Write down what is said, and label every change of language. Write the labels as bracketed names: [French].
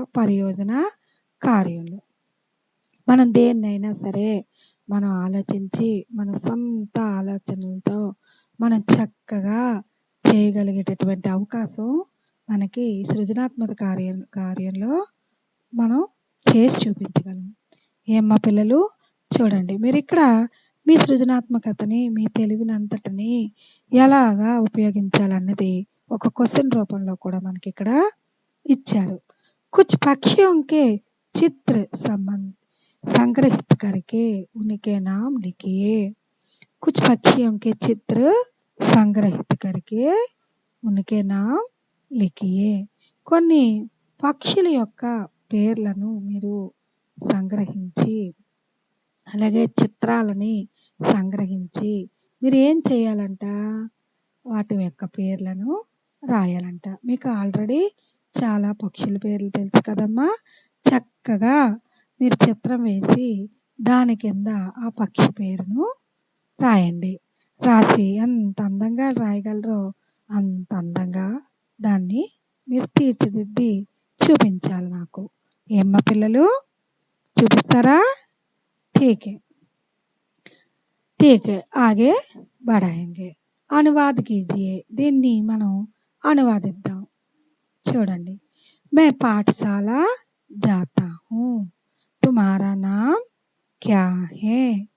[Telugu] పరియోజన కార్యంలో. మనం దేన్నైనా సరే మనం ఆలోచించి మన సొంత ఆలోచనలతో మనం చక్కగా చేయగలిగేటటువంటి అవకాశం మనకి సృజనాత్మక కార్యంలో మనం చేసి చూపించగలం. ఏమ్మా పిల్లలు చూడండి, మీరు ఇక్కడ మీ సృజనాత్మకతని మీ తెలివినంతటిని ఎలాగా ఉపయోగించాలన్నది ఒక క్వశ్చన్ రూపంలో కూడా మనకి ఇక్కడ ఇచ్చారు. [Hindi] కుచ్ పక్షియోं के चित्र संग्रहित करके उनके नाम लिखिए. कुछ पक्षियों के चित्र संग्रहित करके उनके नाम लिखिए. [Telugu] కొన్ని పక్షుల యొక్క పేర్లను మీరు సంగ్రహించి అలాగే చిత్రాలని సంగ్రహించి మీరు ఏం చేయాలంట? వాటి యొక్క పేర్లను రాయాలంట. మీకు ఆల్రెడీ చాలా పక్షుల పేర్లు తెలుసు కదమ్మా. చక్కగా మీరు చిత్రం వేసి దాని కింద ఆ పక్షి పేరును రాయండి. రాసి ఎంత అందంగా రాయగలరో అంత అందంగా దాన్ని మీరు తీర్చిదిద్ది చూపించాలి నాకు. ఏమ్మా పిల్లలు చూపిస్తారా? [Hindi] ठीक है, ठीक है, आगे बढ़ाएंगे. అనువాద్ కీజియే. [Telugu] దీన్ని మనం అనువాదిద్దాం. చూడండి. [Hindi] मैं पाठशाला जाता हूँ. तुम्हारा नाम क्या है?